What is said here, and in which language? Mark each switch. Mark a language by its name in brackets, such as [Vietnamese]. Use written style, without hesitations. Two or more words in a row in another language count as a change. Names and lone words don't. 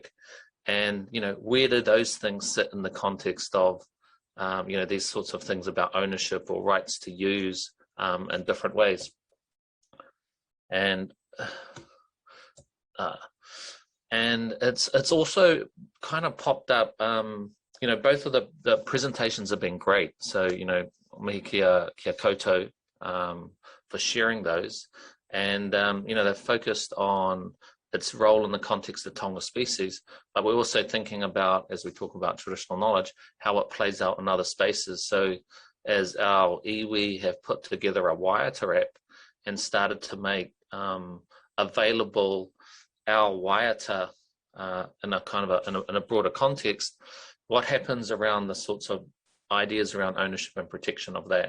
[English] And, you know, where do those things sit in the context of, you know, these sorts of things about ownership or rights to use in different ways? And it's also kind of popped up, you know, both of the presentations have been great. So, you know, [Māori] mihi kia koutou [English] for sharing those. And, you know, they're focused on its role in the context of Taonga species, but we're also thinking about, as we talk about traditional knowledge, how it plays out in other spaces. So as our iwi have put together a waiata app and started to make available our waiata in a kind of in a broader context, what happens around the sorts of ideas around ownership and protection of that.